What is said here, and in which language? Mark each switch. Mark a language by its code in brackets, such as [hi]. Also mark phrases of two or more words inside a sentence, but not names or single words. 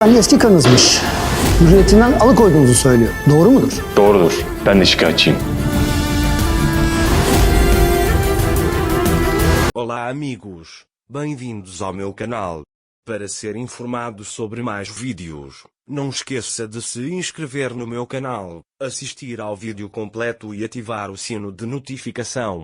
[tr] Yani eski karınızmış. Hürriyetinden alıkoyduğunuzu söylüyor. Doğru mudur? Doğrudur. Ben de şikayetçiyim. [pt] Olá amigos, bem-vindos ao meu canal. Para ser informado sobre mais vídeos, não esqueça de se inscrever no meu canal, assistir ao vídeo completo e ativar o sino de notificação.